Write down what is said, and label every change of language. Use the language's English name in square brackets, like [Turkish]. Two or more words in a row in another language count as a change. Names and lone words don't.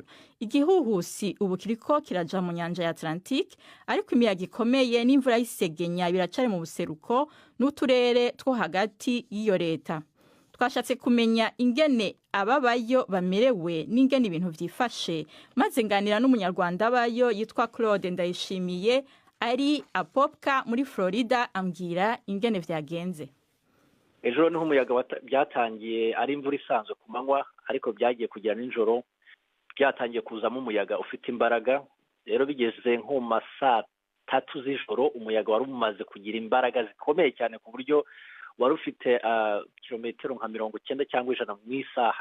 [Rundi] Igihuhusi ubu kiriko kiraja mu nyanja ya Atlantique, ariko imiyaga ikomeye n'imvura y'isegenya biracari mu buseruko n'uturere two hagati y'iyo leta. Twashatse kumenya ingene ababayo bamerewe n'ingene ibintu vyifashe, maze nganira n'umunyarwanda bayo yitwa Claude Ndayishimiye ari apopka muri Florida, ambwira ingene vyagenze. [Kinyarwanda] Ejo niho umuyaga byatangiye ari imvura isanzwe ku manywa, ariko byagiye kugera nijoro byatangiye kuzamo umuyaga ufite imbaraga. Rero bigeze nko mu saa 3 z'ijoro umuyaga wari umaze kugira imbaraga zikomeye cyane ku buryo wari ufite kilometero nka 90 cyangwa 100 mu isaha.